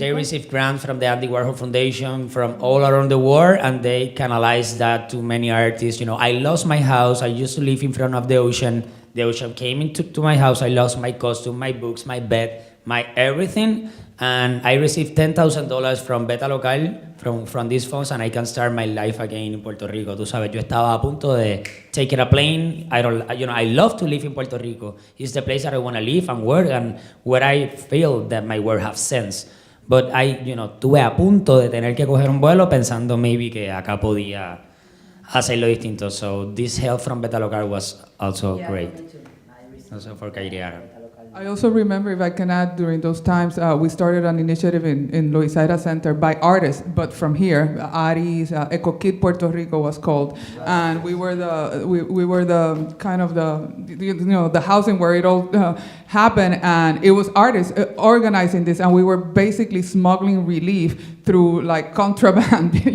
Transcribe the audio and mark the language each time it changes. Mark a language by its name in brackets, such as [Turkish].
[English] They receive grants from the Andy Warhol Foundation from all around the world, and they canalize that to many artists. I lost my house. I used to live in front of the ocean. The ocean came into my house. I lost my costume, my books, my bed, my everything, and I received $10,000 from Beta Local from these funds, and I can start my life again in Puerto Rico. [Spanish] Tú sabes, yo estaba a punto de [English] take a plane. I love to live in Puerto Rico. It's the place that I want to live and work, and where I feel that my work has sense. But [Spanish] tuve a punto de tener que coger un vuelo pensando [English] maybe [Spanish] que acá podía hacerlo distinto. [English] So this help from Beta Local was also great. Also for Kairiana. I also remember, if I can add, during those times, we started an initiative in Loisaida Center by artists, but from here, Aris, Eco Kid Puerto Rico was called, and we were the kind of the housing where it all happened, and it was artists organizing this, and we were basically smuggling relief through like contraband,